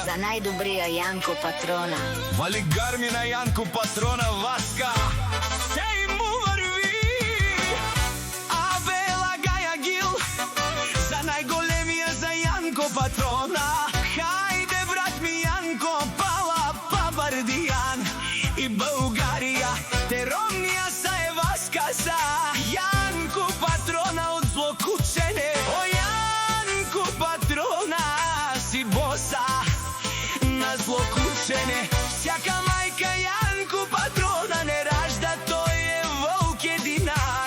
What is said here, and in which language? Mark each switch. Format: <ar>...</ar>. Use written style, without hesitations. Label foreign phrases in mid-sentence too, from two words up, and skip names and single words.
<mk>За најдобрија Јанко Патрона. Вали гарми на Јанко Патрона, Васка. Сеј му врви, Абела Гаја Гил, за најголемија за Јанко Патрона. Хајде брат ми Јанко,</mk> <rom>пала Пабардијан</rom> <bg>и Българија,</bg> <rom>те ромнија са е Васка са.</rom> <mk>Јанко Патрона од Злокучене, о Јанко Патрона си боса на Злокучене.</mk> <bg>Всяка мајка Јанко Патрона не ражда, тој е волк единак.</bg>